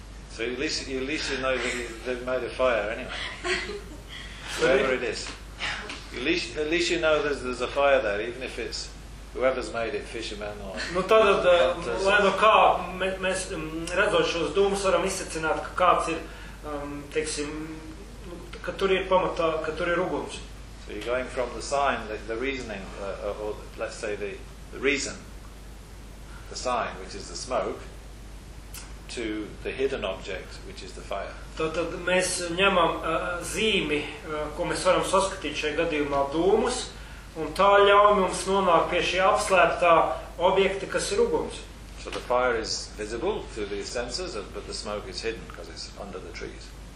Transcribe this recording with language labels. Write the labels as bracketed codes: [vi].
[en] So at least you know that they've made a fire anyway. Wherever it is. At least you know there's a fire there, even if it's whoever's made it, fisherman or... [lv] Nu tad, lēno, kā mēs redzot šos dūmus, varam izsacināt, ka kāds ir, teiksim, ka tur ir pamatā, ka tur ir uguns. [en] So you're going from the sign, the reasoning, or let's say the reason, the sign, which is the smoke, to the hidden object, which is the fire. [lv] Tad mēs ņemam zīmi, ko mēs varam saskatīt šajā gadījumā dūmus, un tā ļauj mums nonākt pie šī apslēptā objekta, kas ir uguns. [en] So the fire is visible to the senses, but the smoke is hidden, because it's under the trees.